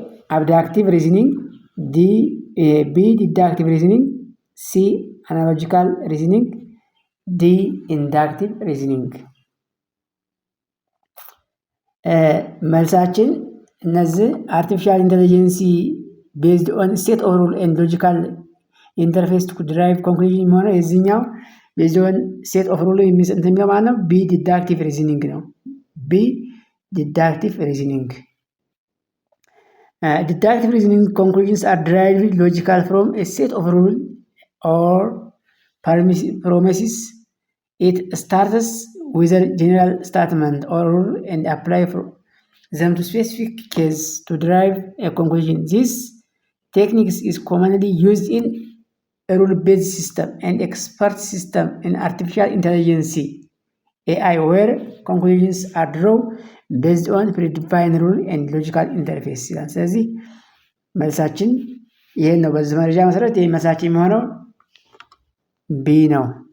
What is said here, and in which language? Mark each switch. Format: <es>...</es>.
<en>Abductive reasoning, B. Deductive reasoning, C. Analogical reasoning, D. Inductive reasoning።</en> <am>መልሳችን እነዚህ</am> <en>አርቲፊሻል ኢንቴሊጀንሲ ቤዝድ ኦን ሴት ኦፍ ሩል ኤንድ ሎጂካል ኢንተርፌስ ቱ ድራይቭ ኮንክሉዥን</en> <am>የሚሆነው የዚህኛው</am> <en>ቤዝድ ኦን ሴት ኦፍ ሩል</en> <am>የሚለው ማለት ነው።</am> <en>ቢ ዲዳክቲቭ ሪዝኒንግ ነው። ቢ ዲዳክቲቭ ሪዝኒንግ። Deductive reasoning conclusions are derived logical from a set of rules or promises. It starts with a general statement or rule and apply them to specific case to derive a conclusion. This technique is commonly used in a rule-based system and expert system in artificial intelligence AI, where conclusions are drawn based on predefined rule and logical interface</en> <am>ይላል። ስለዚህ መልሳችን ይሄን ነው። በዚህ መረጃ መሰረት ይህ መልሳችን የሚሆነው ቢ ነው።</am>